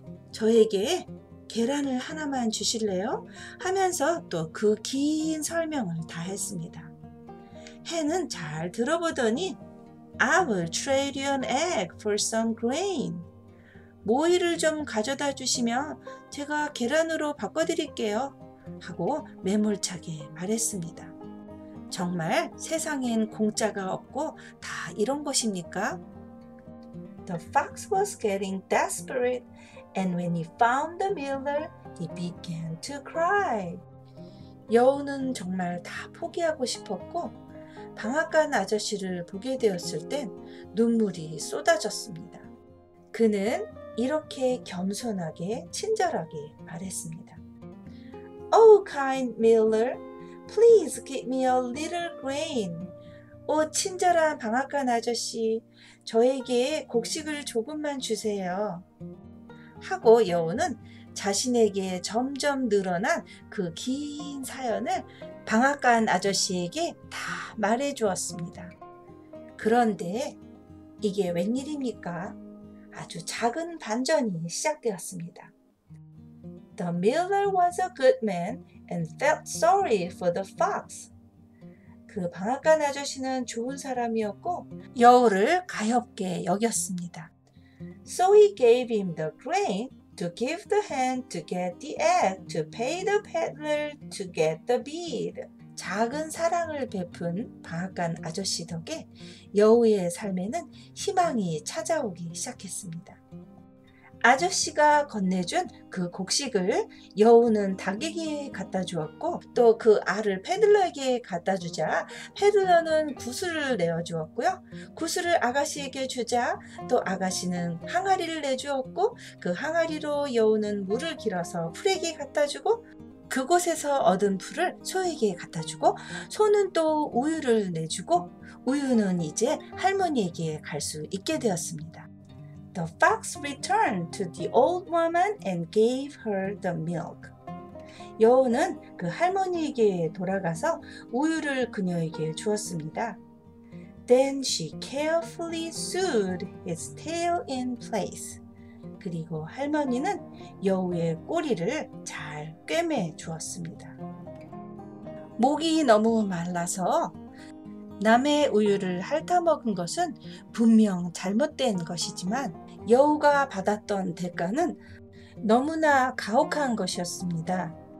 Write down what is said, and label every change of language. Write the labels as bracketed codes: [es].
[ko] 저에게 계란을 하나만 주실래요? 하면서 또 그 긴 설명을 다 했습니다. 헨은 잘 들어보더니 [en] I will trade you an egg for some grain. [ko] 모이를 좀 가져다 주시면 제가 계란으로 바꿔드릴게요 하고 매몰차게 말했습니다. 정말 세상엔 공짜가 없고 다 이런 것입니까? [en] The fox was getting desperate. And when he found the miller, he began to cry. [ko] 여우는 정말 다 포기하고 싶었고 방앗간 아저씨를 보게 되었을 땐 눈물이 쏟아졌습니다. 그는 이렇게 겸손하게 친절하게 말했습니다. [en] Oh, kind miller, please give me a little grain. [ko] 오, 친절한 방앗간 아저씨, 저에게 곡식을 조금만 주세요. 하고 여우는 자신에게 점점 늘어난 그 긴 사연을 방앗간 아저씨에게 다 말해 주었습니다. 그런데 이게 웬일입니까? 아주 작은 반전이 시작되었습니다. [en] The miller was a good man and felt sorry for the fox. [ko] 그 방앗간 아저씨는 좋은 사람이었고 여우를 가엾게 여겼습니다. [en] So he gave him the grain to give the hen to get the egg to pay the peddler to get the bead. [ko] 작은 사랑을 베푼 방앗간 아저씨 덕에 여우의 삶에는 희망이 찾아오기 시작했습니다. 아저씨가 건네준 그 곡식을 여우는 닭에게 갖다 주었고 또 그 알을 패들러에게 갖다 주자 패들러는 구슬을 내어 주었고요. 구슬을 아가씨에게 주자 또 아가씨는 항아리를 내주었고 그 항아리로 여우는 물을 길어서 풀에게 갖다 주고 그곳에서 얻은 풀을 소에게 갖다 주고 소는 또 우유를 내주고 우유는 이제 할머니에게 갈 수 있게 되었습니다. [en] The fox returned to the old woman and gave her the milk. [ko] 여우는 그 할머니에게 돌아가서 우유를 그녀에게 주었습니다. [en] Then she carefully sewed his tail in place. [ko] 그리고 할머니는 여우의 꼬리를 잘 꿰매 주었습니다. 목이 너무 말라서 남의 우유를 핥아먹은 것은 분명 잘못된 것이지만 여우가 받았던 대가는 너무나 가혹한 것이었습니다.